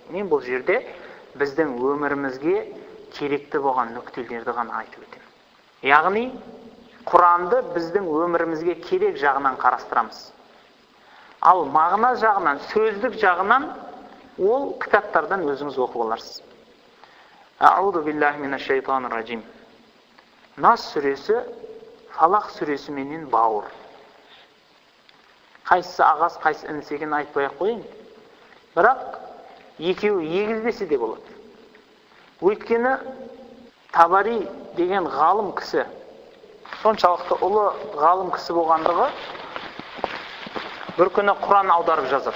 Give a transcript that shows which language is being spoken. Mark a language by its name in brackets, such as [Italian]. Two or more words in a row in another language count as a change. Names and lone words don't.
[Kazakh] Мен бұл жерде біздің өмірімізге керекті болған нүктелерді ғана айтып өтемін. Яғни Құранды біздің өмірімізге керек жағынан қарастырамыз. Ал мағына жағынан, сөздік жағынан ол кітаптардан өзіңіз оқып аларсыз. [Arabic] أعوذ بالله من الشيطان الرجيم. [Kazakh] Нас сүресі Фалақ сүресіменен бауыр. Қайсысы ағас, қайсысы інісі екенін айтпай-ақ қояйын. Бірақ екеуі егіздесе де болады. Өйткені Табари деген ғалым кісі, соншалықты ұлы ғалым кісі болғандығы, бір күні Құран аударып жазады.